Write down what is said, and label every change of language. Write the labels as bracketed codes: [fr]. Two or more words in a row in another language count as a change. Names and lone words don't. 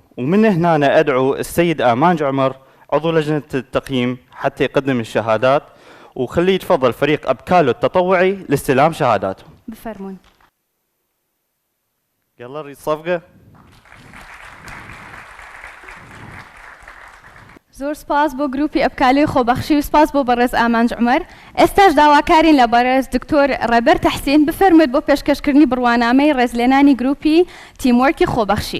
[ar] ومن هنا أنا أدعو السيد آمانج عمر عضو لجنة التقييم حتى يقدم الشهادات، وخليه يتفضل فريق أبكالو التطوعي لاستلام شهاداتهم. [ckb] بفرمون. [ar] يلا نريد صفقة. [ckb] زۆر سپاس بۆ گروپی ئەبکالی خۆبەخشی و سپاس بۆ بەڕێز ئامانج عومەر. ئێستاش داواکارین لە بەڕێز دکتۆر ڕێبەر تەحسین بفەرموویت بۆ پێشکەشکردنی بڕوانامەی ڕێزلێنانی گروپی تیموەرکی خۆبەخشی.